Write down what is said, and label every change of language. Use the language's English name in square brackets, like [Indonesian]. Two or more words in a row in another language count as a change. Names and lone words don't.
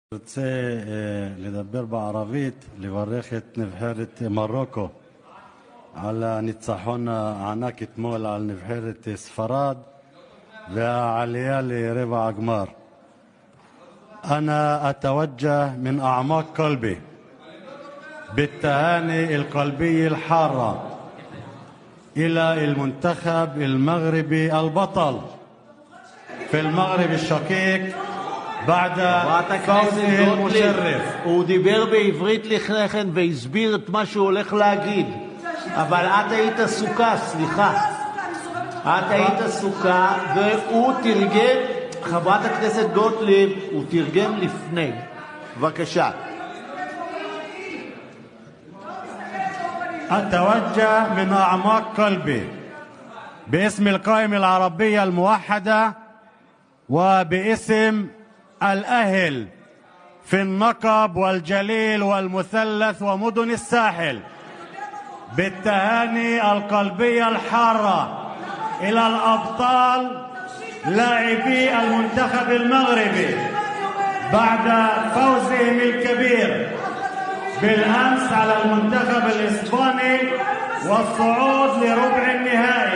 [Hebrew] רוצה לדבר בערבית, לברך את נבחרת מרוקו על הניצחון הענק אתמול על נבחרת ספרד והעלייה לרבע הגמר. [Arabic] أنا أتوجه من أعماق قلبي بالتهاني القلبية الحارة إلى المنتخب المغربي البطل في المغرب الشقيق بعد فوزه المشرف. [Hebrew] הוא דיבר בעברית לפני כן והסביר את מה שהוא הולך להגיד, אבל את היית עסוקה, סליחה. את היית עסוקה והוא תרגם, חברת הכנסת גוטליב, הוא תרגם לפני. בבקשה. [Arabic] أتوجه من أعماق قلبي باسم القائمة العربية الموحدة وباسم الأهل في النقب والجليل والمثلث ومدن الساحل بالتهاني القلبية الحارة إلى الأبطال لاعبي المنتخب المغربي بعد فوزهم الكبير بالأمس على المنتخب الإسباني والصعود لربع النهائي.